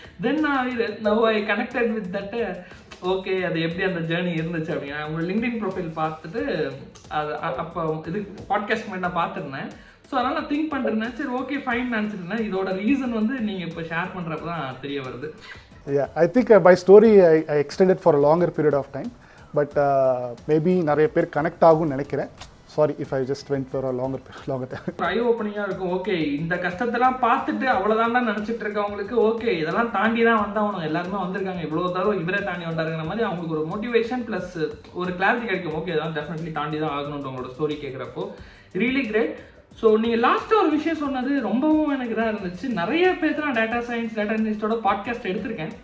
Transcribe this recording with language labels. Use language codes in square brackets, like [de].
[en] Then now I connected with that. [ta] Okay, அது எப்படி அந்த ஜேர்னி இருந்துச்சு அப்படின்னா உங்களோட லிங்க்டின் ப்ரொஃபைல் பார்த்துட்டு அது அப்போ இது பாட்காஸ்ட் மாதிரி நான் பார்த்துருந்தேன். ஸோ அதனால் நான் திங்க் பண்ணிருந்தேன், சரி ஓகே ஃபைன் நினச்சிருந்தேன். இதோட ரீசன் வந்து நீங்கள் இப்போ ஷேர் பண்ணுறப்ப தான் தெரிய வருது. [en] Yeah, I think my story I extended for a longer period of time, but maybe [ta] நிறைய பேர் கனெக்ட் ஆகும்னு நினைக்கிறேன். [en] Sorry if I just went for a longer time. [ta] ஐ ஓப்பனிங்காக இருக்கும். ஓகே, இந்த கஷ்டத்தெல்லாம் பார்த்துட்டு அவ்வளோதான்டா நினச்சிட்டு இருக்கவங்களுக்கு ஓகே இதெல்லாம் தாண்டி தான் வந்தவங்க எல்லாருமே வந்திருக்காங்க, இவ்வளோ தரம் இவரே தாண்டி வந்தாருங்கிற மாதிரி அவங்களுக்கு ஒரு மோட்டிவேஷன் ப்ளஸ் ஒரு கிளாரிட்டி கிடைக்கும். ஓகே இதெல்லாம் டெஃபினெட்லி தாண்டி தான் ஆகணுன்ற உங்களோட ஸ்டோரி கேட்குறப்போ ரியலி கிரேட். ஸோ நீங்கள் லாஸ்ட்டாக ஒரு விஷயம் சொன்னது ரொம்பவும் எனக்கு இதாக இருந்துச்சு. நிறைய பேர் நான் டேட்டா சயின்ஸ் டேட்டா இன்ஜினியரிஸ்டோட பாட்காஸ்ட் எடுத்திருக்கேன்.